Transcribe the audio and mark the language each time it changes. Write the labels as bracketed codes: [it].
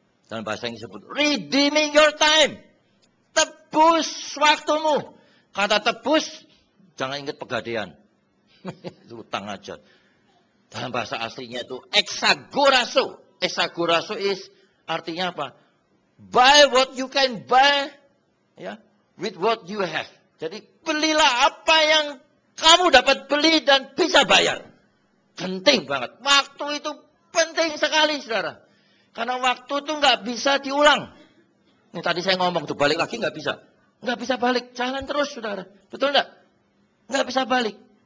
[id] Dalam bahasa Inggris disebut [en] redeeming your time. [id] Tebus waktumu. Kata tebus, jangan ingat pegadaian. Itu utang aja. Dalam bahasa aslinya itu exagorazo. Exagorazo is artinya apa? [en] Buy what you can buy, ya, with what you have. [id] Jadi belilah apa yang kamu dapat beli dan bisa bayar. Penting banget. Waktu itu penting sekali, saudara. Karena waktu itu nggak bisa diulang. Ini tadi saya ngomong tuh, balik lagi nggak bisa. Nggak bisa balik, jalan terus, saudara. Betul nggak? Nggak bisa balik.